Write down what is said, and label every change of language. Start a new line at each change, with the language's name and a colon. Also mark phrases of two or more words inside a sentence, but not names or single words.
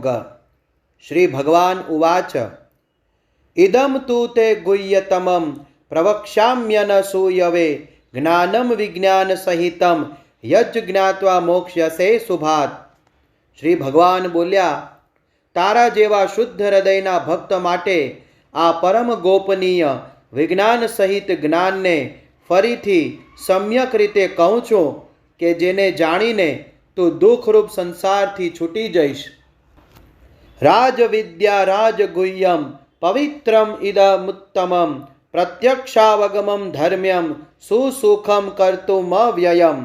Sanskrit: श्री भगवान उवाच इदं तु ते गुह्यतमं प्रवक्ष्याम्यनसूयवे ज्ञानं विज्ञान सहितं यज्ज्ञात्वा मोक्ष्यसे शुभात्।
Gujarati: શ્રી ભગવાન બોલ્યા, તારા જેવા શુદ્ધ હૃદયના ભક્ત માટે આ પરમ ગોપનીય વિજ્ઞાન સહિત જ્ઞાનને ફરીથી સમ્યક રીતે કહું છું કે જેને જાણીને તું દુઃખરૂપ સંસારથી છૂટી જઈશ।
Sanskrit: રાજવિદ્યા રાજગુહ્યમ પવિત્રમ ઇદમુત્તમમ પ્રત્યક્ષાવગમમ ધર્મ્યમ સુસુખમ કર્તુમવ્યયમ।